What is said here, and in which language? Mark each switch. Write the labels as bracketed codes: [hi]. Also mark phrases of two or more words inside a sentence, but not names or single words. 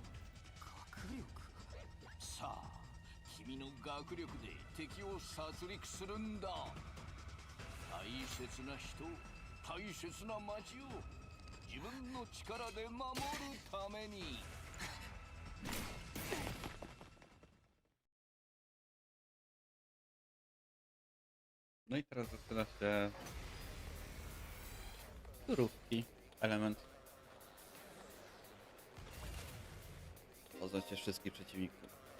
[ja] 学力？さあ、君の学力で敵を殺戮するんだ。大切な人、大切な町を自分の力で守るために。 [pl] No i teraz zaczyna się turówki, element. Poznajcie wszystkich przeciwników.